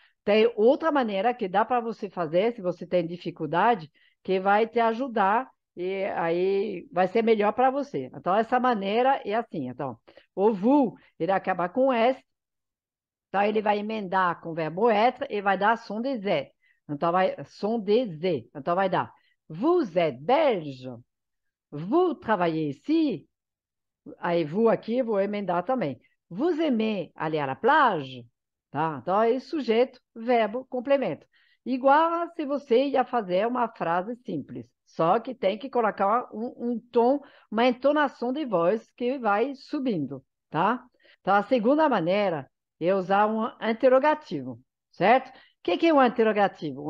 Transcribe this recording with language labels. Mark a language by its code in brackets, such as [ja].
[pt] Tem outra maneira que dá para você fazer, se você tem dificuldade, que vai te ajudar e aí vai ser melhor para você. Então, essa maneira é assim. Então, o vous, ele acaba com S, então ele vai emendar com o verbo être e vai dar som de Z. Então, vai som de Z. Então, vai dar [fr] vous êtes belge, vous travaillez ici. [pt] Aí, vous aqui, eu vou emendar também. [fr] Vous aimez aller à la plage? [pt] Tá? Então, é sujeito, verbo, complemento. Igual a se você ia fazer uma frase simples, só que tem que colocar um tom, uma entonação de voz que vai subindo, tá? Então, a segunda maneira é usar um interrogativo, certo? O que é um interrogativo?